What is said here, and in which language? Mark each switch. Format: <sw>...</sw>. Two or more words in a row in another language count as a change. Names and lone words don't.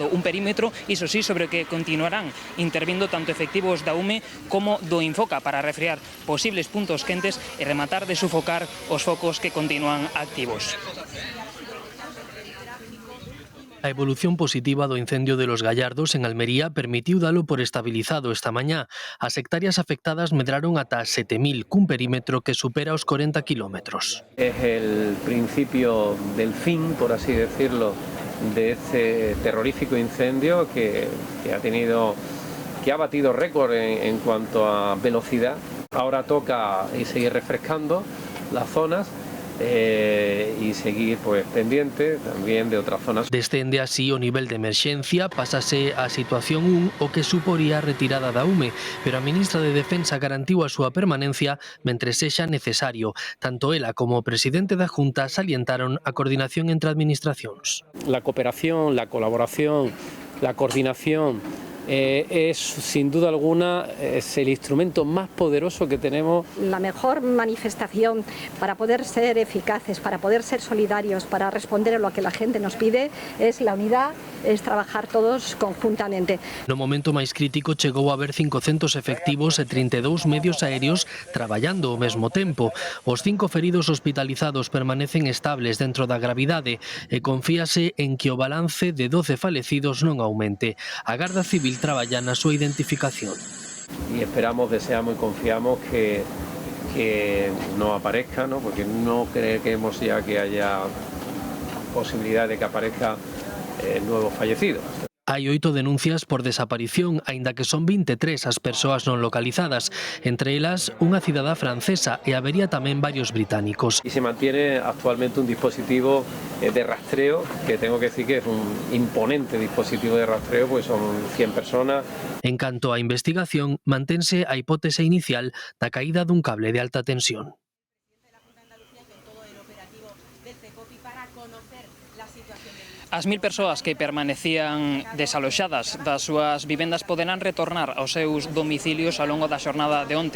<gl>Un perímetro, iso sí, sobre o que continuarán intervindo tanto efectivos da UME como do Infoca para refriar posibles puntos quentes e rematar de sufocar os focos que continúan activos. A evolución positiva do incendio de Los Gallardos en Almería permitiu dalo por estabilizado esta mañá. As hectáreas afectadas medraron ata 7.000, cun perímetro que supera os 40 kilómetros.</gl> <es>Es el principio del fin, por así decirlo, de este terrorífico incendio que ha batido récord en cuanto a velocidad. Ahora toca seguir refrescando las zonas y seguir pendiente</es> <gl>tamén de outras zonas. Descende así o nivel de emerxencia, pásase a situación 1, o que suporía a retirada da UME, pero a ministra de Defensa garantiu a súa permanencia mentre sexa necesario. Tanto ela como o presidente da Junta salientaron a coordinación entre administracións.</gl> <es>La cooperación, la colaboración, la coordinación es sin duda alguna el instrumento más poderoso que tenemos. La mejor manifestación para poder ser eficaces, para poder ser solidarios, para responder a lo que la gente nos pide es la unidad, es trabajar todos conjuntamente.</es> <gl>No momento máis crítico chegou a haber 500 efectivos e 32 medios aéreos traballando ao mesmo tempo. Os 5 feridos hospitalizados permanecen estables dentro da gravidade e confíase en que o balance de 12 falecidos non aumente. A Garda Civil traballa na súa identificación.</gl> <es>Y esperamos, deseamos y confiamos que no aparezca, ¿no? Porque no creemos ya que haya posibilidad de que aparezca nuevos fallecidos.</es> <gl>Hai 8 denuncias por desaparición, aínda que son 23 as persoas non localizadas, entre elas unha cidadá francesa e habería tamén varios británicos.</gl> <es>Y se mantiene actualmente un dispositivo de rastreo, que tengo que decir que es un imponente dispositivo de rastreo, pues son 100 personas.</es> <gl>En canto á investigación, mantense a hipótese inicial da caída dun cable de alta tensión. As 1000 persoas que permanecían desaloxadas das súas vivendas poderán retornar aos seus domicilios ao longo da xornada de onte.</gl>